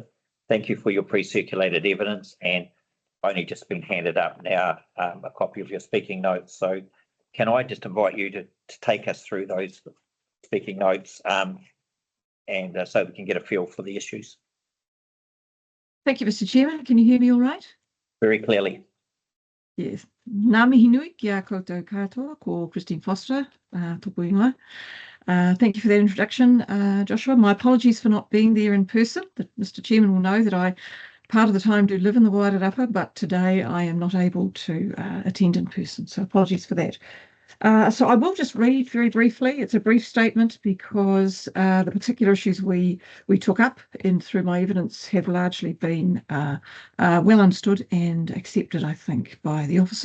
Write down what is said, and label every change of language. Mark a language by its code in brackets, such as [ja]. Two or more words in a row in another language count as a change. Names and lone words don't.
[en] Thank you for your pre-circulated evidence, and only just been handed up now a copy of your speaking notes. So can I just invite you to take us through those speaking notes and so we can get a feel for the issues? Thank you, Mr. Chairman. Can you hear me all right? Very clearly. Yes. [mi] Ngā mihi nui kia koutou katoa, ko Christine Foster, tōku ingoa. [en] Thank you for that introduction, Joshua. My apologies for not being there in person. Mr. Chairman will know that I part of the time do live in the Wairarapa, but today I am not able to attend in person, so apologies for that. So I will just read very briefly. It's a brief statement because the particular issues we took up through my evidence have largely been well understood and accepted, I think, by the officers.